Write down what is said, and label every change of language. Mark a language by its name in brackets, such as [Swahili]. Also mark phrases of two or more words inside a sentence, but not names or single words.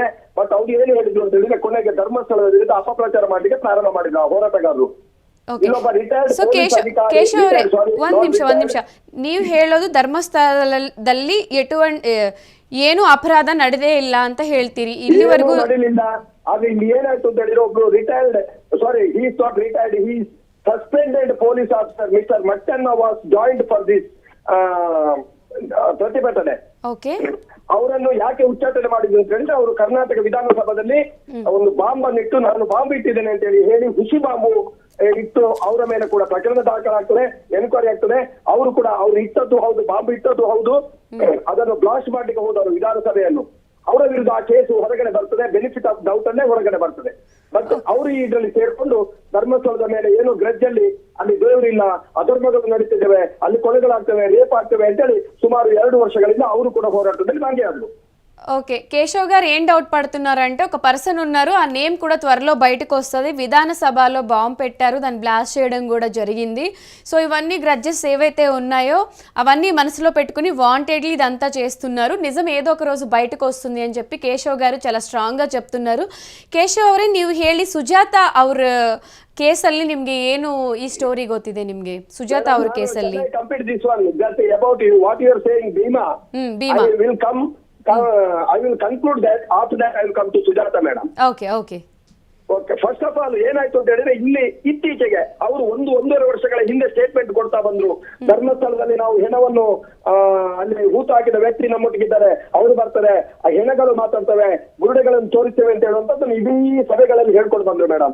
[Kannada] ಬಟ್ ಅವ್ರು ಏನು ಹೇಳಿದ್ರು ಅಂತ ಹೇಳಿದ್ರೆ, ಕೊನೆಗೆ ಧರ್ಮಸ್ಥಳದ ವಿರುದ್ಧ ಅಪಪ್ರಚಾರ ಮಾಡ್ಲಿಕ್ಕೆ ಪ್ರಾರಂಭ ಮಾಡಿದ್ರು ಆ ಹೋರಾಟಗಾರರು. ಸೊ ಕೇಶವ್ ಅವರೇ, ಒಂದ್ ನಿಮಿಷ, ನೀವು ಹೇಳೋದು ಧರ್ಮಸ್ಥಳದಲ್ಲಿ ಏನು ಅಪರಾಧ ನಡೆದೇ ಇಲ್ಲ ಅಂತ ಹೇಳ್ತೀರಿ. ಇಲ್ಲಿವರೆಗೂ ನಡೀಲಿಲ್ಲ. ಆದ್ರೆ ಇಲ್ಲಿ ಏನಾಯ್ತು ಅಂತ ಹೇಳಿದ್ರೆ, ಒಬ್ರು [English] he is not retired, he is suspended police officer, Mr. Mattanna was joined for this ಪ್ರತಿಭಟನೆ. [Kannada] ಓಕೆ, ಅವರನ್ನು ಯಾಕೆ ಉಚ್ಚಾಟನೆ ಮಾಡಿದ್ರು ಅಂತ ಹೇಳಿದ್ರೆ, ಅವರು ಕರ್ನಾಟಕ ವಿಧಾನಸಭಾದಲ್ಲಿ ಒಂದು ಬಾಂಬ್ ಅನ್ನು ಇಟ್ಟು, ನಾನು ಬಾಂಬ್ ಇಟ್ಟಿದ್ದೇನೆ ಅಂತ ಹೇಳಿ ಹುಸಿ ಬಾಂಬು ಇಟ್ಟು ಅವರ ಮೇಲೆ ಕೂಡ ಪ್ರಕರಣ ದಾಖಲಾಗ್ತದೆ, ಎನ್ಕ್ವೈರಿ ಆಗ್ತದೆ. ಅವರು ಕೂಡ ಅವ್ರು ಇಟ್ಟದ್ದು ಹೌದು, ಬಾಂಬ್ ಇಟ್ಟದ್ದು ಹೌದು, ಅದನ್ನು ಬ್ಲಾಸ್ಟ್ ಮಾಡ್ಲಿಕ್ಕೆ ಹೋದವರು ವಿಧಾನಸಭೆಯನ್ನು. ಅವರ ವಿರುದ್ಧ ಆ ಕೇಸು ಹೊರಗಡೆ ಬರ್ತದೆ, [English] benefit of doubt [Kannada] ಅಲ್ಲೇ ಹೊರಗಡೆ ಬರ್ತದೆ. ಬಟ್ ಅವರು ಇದರಲ್ಲಿ ಸೇರ್ಕೊಂಡು ಧರ್ಮಸ್ಥಳದ ಮೇಲೆ ಏನೋ ಗ್ರಜ್ ಅಲ್ಲಿ ಅಲ್ಲಿ ದೇವರಿಲ್ಲ, ಅಧರ್ಮಗಳು ನಡೀತಿದ್ದೇವೆ, ಅಲ್ಲಿ ಕೊಲೆಗಳಾಗ್ತವೆ, ರೇಪ್ ಆಗ್ತವೆ ಅಂತೇಳಿ ಸುಮಾರು 2 ವರ್ಷಗಳಿಂದ ಅವರು ಕೂಡ ಹೋರಾಟದಲ್ಲಿ ಭಾಗಿಯಾದರು. [Telugu] ఓకే, కేశవ్ గారు ఏం డౌట్ పడుతున్నారంటే, ఒక పర్సన్ ఉన్నారు, ఆ నేమ్ కూడా త్వరలో బయటకు వస్తుంది. విధానసభలో బాంబు పెట్టారు, దాన్ని బ్లాస్ట్ చేయడం కూడా జరిగింది. సో ఇవన్నీ గ్రడ్జెస్ ఏవైతే ఉన్నాయో అవన్నీ మనసులో పెట్టుకుని వాంటెడ్లీ ఇదంతా చేస్తున్నారు. నిజం ఏదో ఒక రోజు బయటకు వస్తుంది అని చెప్పి కేశవ్ గారు చాలా ಸ್ಟ್ರಾಂಗ್ చెప్తున్నారు. [Kannada] ಕೇಶವ್ ಅವರೇ, ನೀವು ಹೇಳಿ ಸುಜಾತ ಅವ್ರ ಕೇಸಲ್ಲಿ ನಿಮ್ಗೆ ಏನು ಈ ಸ್ಟೋರಿ ಗೊತ್ತಿದೆ ನಿಮ್ಗೆ? ಸುಜಾತ ಅವ್ರ ಕೇಸಲ್ಲಿ [English] I will conclude that. After that I will come to Sujata madam. Okay. first of all [Kannada] ಏನಾಯ್ತು ಅಂತ ಹೇಳಿದ್ರೆ, ಇಲ್ಲಿ ಇತ್ತೀಚೆಗೆ ಅವರು 1.5 ವರ್ಷಗಳ ಹಿಂದೆ ಸ್ಟೇಟ್ಮೆಂಟ್ ಕೊಡ್ತಾ ಬಂದ್ರು. ಧರ್ಮಸ್ಥಳದಲ್ಲಿ ನಾವು ಹೆಣವನ್ನು ಅಲ್ಲಿ ಹೂತು ಹಾಕಿದ ವ್ಯಕ್ತಿ ನಮ್ಮೊಟ್ಟಿಗಿದ್ದಾರೆ, ಅವರು ಬರ್ತಾರೆ, ಆ ಹೆಣಗಳು ಮಾತಾಡ್ತವೆ, ಬುರುಡೆಗಳನ್ನು ತೋರಿಸ್ತೇವೆ ಅಂತ ಹೇಳುವಂತದ್ದು ಇಡೀ ಸಭೆಗಳಲ್ಲಿ ಹೇಳ್ಕೊಂಡು ಬಂದ್ರು ಮೇಡಮ್.